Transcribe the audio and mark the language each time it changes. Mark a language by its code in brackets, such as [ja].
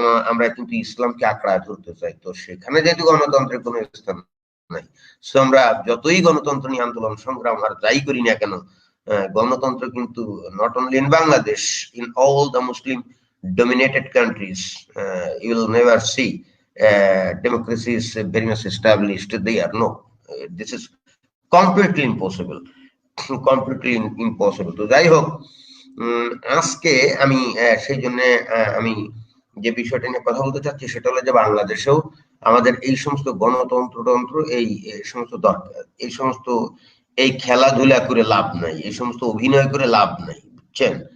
[bn] আমরা কিন্তু ইসলামকে আঁকড়ায় ধরতে চাই, তো সেখানে যেহেতু গণতন্ত্রের কোনো স্থান নাই, সো আমরা যতই গণতন্ত্র নিয়ে আন্দোলন সংগ্রাম আর যাই করি না কেন, গণতন্ত্র কিন্তু [en] Not only in Bangladesh, in all the Muslim dominated countries you will never see democracy is very much established there. No, this is completely impossible. completely impossible. [bn] তো যাই হোক, আজকে আমি সেই জন্য আমি যে বিষয়টা নিয়ে কথা বলতে চাচ্ছি সেটা হলো যে বাংলাদেশেও আমাদের এই সমস্ত গণতন্ত্র এই সমস্ত দরকার, এই সমস্ত এই খেলাধুলা করে লাভ নাই, এই সমস্ত অভিনয় করে লাভ নাই, বুঝছেন?